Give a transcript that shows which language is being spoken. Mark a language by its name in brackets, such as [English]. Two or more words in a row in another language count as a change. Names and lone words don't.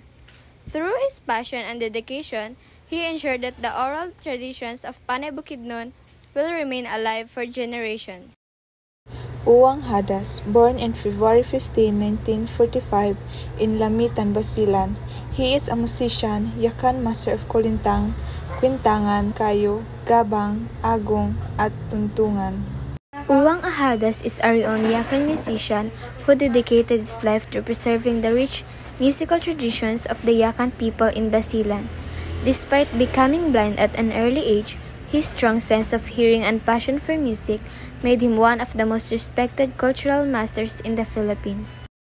[English] Through his passion and dedication, he ensured that the oral traditions of Panay Bukidnon will remain alive for generations. Uwang Hadas, born on February 15, 1945 in Lamitan, Basilan. He is a musician, yakan master of kulintang, kwintangan, kayo, gabang, agong, at tuntungan. Uwang Ahadas is a renowned Yakan musician who dedicated his life to preserving the rich musical traditions of the Yakan people in Basilan. Despite becoming blind at an early age, his strong sense of hearing and passion for music made him one of the most respected cultural masters in the Philippines.